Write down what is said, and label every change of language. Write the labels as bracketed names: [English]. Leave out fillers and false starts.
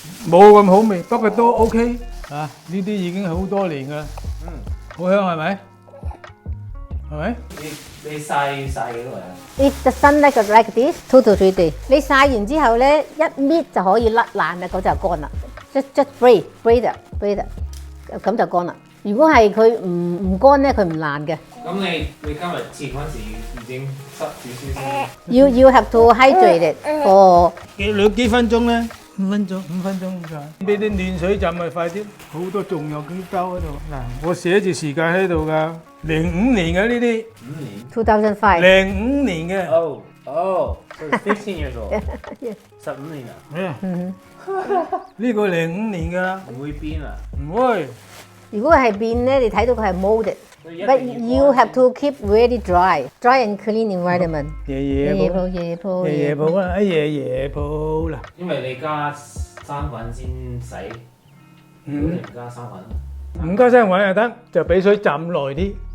[Cantonese] 冇咁好味，不過都 OK 啊！呢啲已經好多年噶啦。好香係咪？係咪？你曬幾耐啊 [English] If the sun like this, 2 to 3 days。 [Cantonese] 你曬完之後咧，一搣就可以甩爛啦，嗰就乾啦。 [English] Just break it， [Cantonese] 咁就乾啦。如果係佢唔乾咧，佢唔爛嘅。咁你今日切嗰陣時已經濕住少少。 [English] You have to hydrate it for [Cantonese] 幾分鐘咧？5分鐘咁解。俾啲暖水浸咪快啲。好多仲有幾包喺度。嗱，我寫住時間喺度㗎。 05年嘅呢啲。 5年。2005。 05年嘅。 [English] Oh, so it's 15 years old. [Cantonese] 15年啊？呢個05年㗎啦。唔會變啊？唔會。如果係變咧，你睇到佢係 molded。 [English] But you have to keep very dry and clean environment。 [Cantonese] 夜鋪啦，夜鋪啦。因為你加生粉先洗，如果你唔加生粉，唔加生粉就得，就俾水浸耐啲。